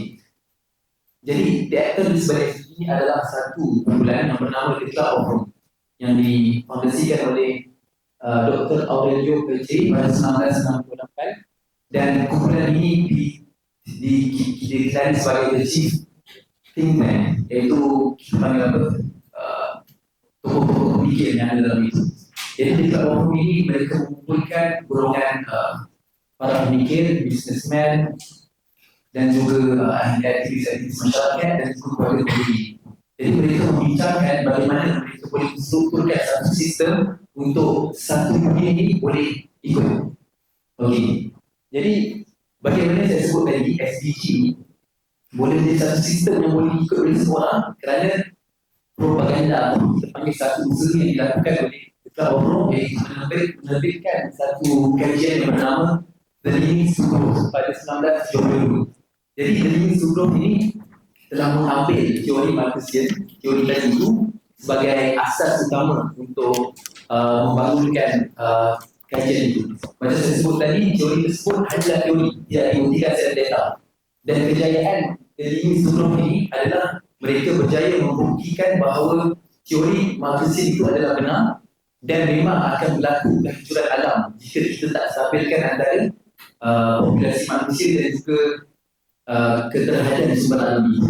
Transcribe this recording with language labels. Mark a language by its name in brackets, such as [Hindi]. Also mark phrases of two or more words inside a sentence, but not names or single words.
[Malay] Jadi [English] the actor [Malay] di sebagai SDG ini adalah satu kumpulan yang bernama The Club of Rome yang difondasikan oleh Dr. Aurelio Peccei pada 1968 dan kumpulan ini dikira sebagai [English] the chief think tank, [Malay] iaitu kita panggil apa, tokoh-tokoh pemikir yang ada dalam itu. Jadi di Club of Rome ini mereka mengumpulkan golongan para pemikir, businessman dan juga aktivis-aktivis masyarakat dan juga keluarga pendiri. Jadi mereka membincangkan bagaimana mereka boleh menstrukturkan satu sistem untuk satu dunia ini boleh ikut. Okey. Jadi bagaimana saya sebut tadi SDG boleh menjadi satu sistem yang boleh ikut oleh semua orang kerana propaganda kita panggil satu usaha yang dilakukan oleh Club of Rome iaitu menerbitkan satu kajian yang bernama The Living Sugrup pada 1972. Jadi The Living Sugrup ini telah mengambil teori Malthusian, teori tadi itu sebagai asas utama untuk membangunkan kajian itu. Macam saya sebut tadi, teori tersebut adalah teori, tidak dibuktikan secara data. Dan kejayaan The Living Sugrup ini adalah mereka berjaya membuktikan bahawa teori Malthusian itu adalah benar dan memang akan berlaku kehancuran alam jika kita tak stabilkan antara populasi manusia dan juga keterhadiran sumber alam itu.